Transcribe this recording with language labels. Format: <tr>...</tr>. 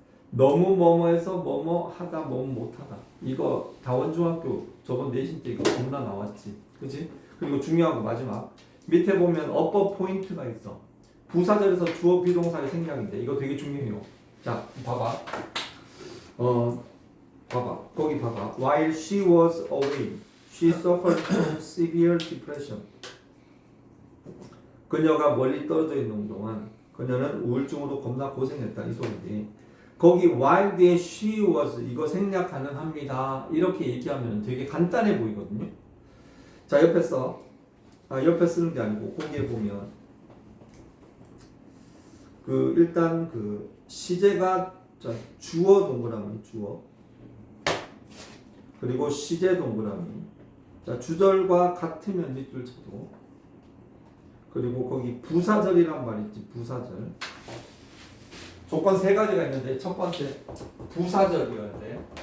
<ko>너무 뭐뭐해서 뭐뭐 하다 뭐뭐 못하다. 이거 다원중학교 저번 내신 때 이거 겁나 나왔지. 그지? 그리고 중요한 거 마지막 밑에 보면 어법 포인트가 있어. 부사절에서 주어 비동사의 생략인데 이거 되게 중요해요. 자 봐봐. 봐봐. 거기 봐봐.</ko> <en>While she was away, she suffered from severe depression.</en> <ko>그녀가 멀리 떨어져 있는 동안 그녀는 우울증으로 겁나 고생했다. 이 소리인데 거기 while 뒤에</ko> <en>she was</en> <ko>이거 생략 가능합니다. 이렇게 얘기하면 되게 간단해 보이거든요. 자 옆에 써. 옆에 쓰는 게 아니고 거기에 보면 그 일단 그 시제가 자 주어 동그라미 주어 그리고 시제 동그라미 자 주절과 같으면 밑줄 쳐도 그리고 거기 부사절이란 말 있지 부사절 조건 세 가지가 있는데 첫 번째 부사절이어야 돼.</ko>